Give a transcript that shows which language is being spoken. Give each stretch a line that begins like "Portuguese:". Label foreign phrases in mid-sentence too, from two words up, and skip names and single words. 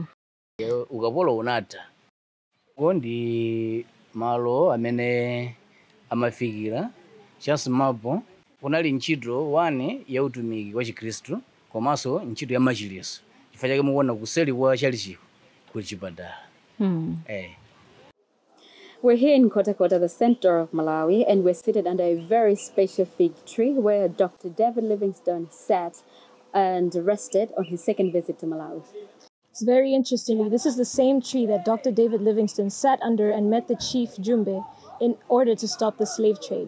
Nyanja: Ukapolo unatha ndi malo amene amafikira chasimapo kunali ntchito wane ya utumiki wa Chikristu komanso ntchito ya machiritso. Chifukwa chake mukuona kuseli kwa chalichiwo kuli chipatala.
English: We're here in Kota Kota, the center of Malawi, and we're seated under a very special fig tree where Dr. David Livingstone sat and rested on his second visit to Malawi. It's very interesting. This is the same tree that Dr. David Livingstone sat under and met the chief Jumbe in order to stop the slave trade.